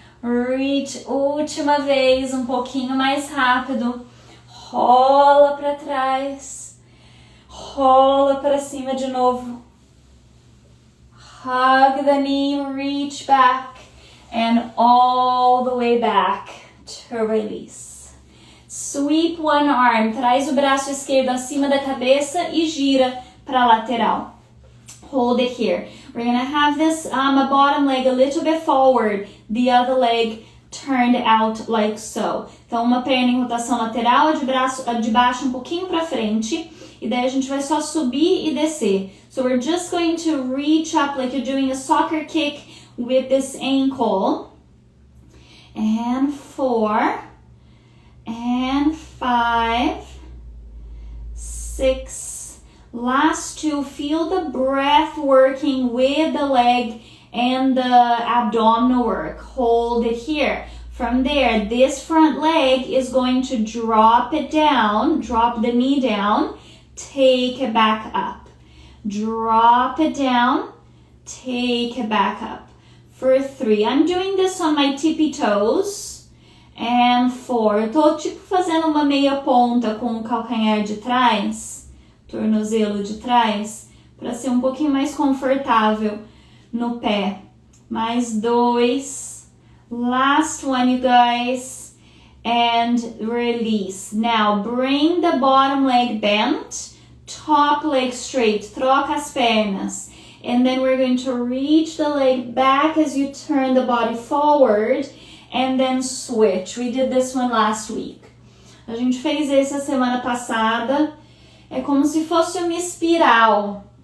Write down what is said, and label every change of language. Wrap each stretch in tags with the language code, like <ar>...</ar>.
<pt>Reach, última vez, pouquinho mais rápido. Rola para trás, rola para cima de novo.</pt> <en>Hug the knee, reach back, and all the way back to release. Sweep one arm,</en> <pt>traz o braço esquerdo acima da cabeça e gira para a lateral.</pt> <en>Hold it here. We're going to have this bottom leg a little bit forward, the other leg turned out like so.</en> <pt>Então, uma perna em rotação lateral, a de baixo pouquinho para frente, e daí a gente vai só subir e descer.</pt> <en>So we're just going to reach up like you're doing a soccer kick with this ankle. And 4, and 5, 6, last 2. Feel the breath working with the leg and the abdominal work. Hold it here. From there, this front leg is going to drop it down, drop the knee down, take it back up. Drop it down, take it back up. For 3, I'm doing this on my tippy toes. And 4,</en> <pt>eu tô tipo fazendo uma meia ponta com o calcanhar de trás, tornozelo de trás, para ser pouquinho mais confortável no pé. Mais 2.</pt> <en>Last one, you guys. And release. Now, bring the bottom leg bent, top leg straight.</en> <pt>Troca as pernas.</pt> <en>And then we're going to reach the leg back as you turn the body forward. And then switch. We did this one last week.</en> <pt>A gente fez esse a semana passada. É como se fosse uma espiral.</pt>